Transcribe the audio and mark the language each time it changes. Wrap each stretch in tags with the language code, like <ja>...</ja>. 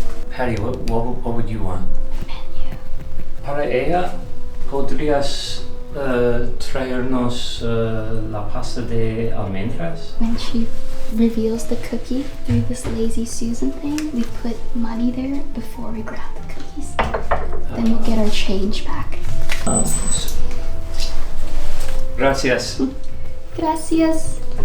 <en>Patty, what would you want? Menu.</en> <es>Para ella, ¿podrías traernos la pasta de almendras?</es> <en>When she reveals the cookie through this lazy Susan thing, we put money there before we grab the cookies. Then we'll get our change back.</en> <es>Gracias. Gracias.</es>